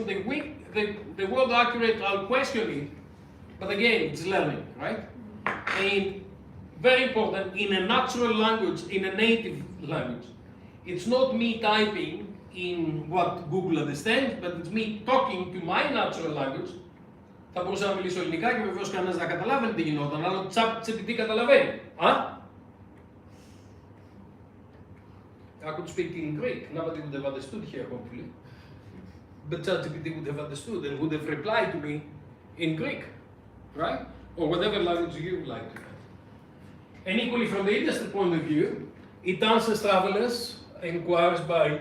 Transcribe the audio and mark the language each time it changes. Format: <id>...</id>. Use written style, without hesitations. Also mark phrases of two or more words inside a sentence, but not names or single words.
<en>The word accurate, I'll question it, but again, it's learning, right? And very important, in a natural language, in a native language. It's not me typing in what Google understands, but it's me talking to my natural language.</en> <el>Θα μπορούσα να μιλήσω ελληνικά και βεβαίως κανένας να καταλάβει τι γινόταν, αλλά το ChatGPT καταλαβαίνει.</el> <en>I could speak in Greek. Nobody would have understood here, hopefully. But ChatGPT would have understood and would have replied to me in Greek, right? Or whatever language you would like to have. And equally, from the industry point of view, it answers travelers' inquiries by</en>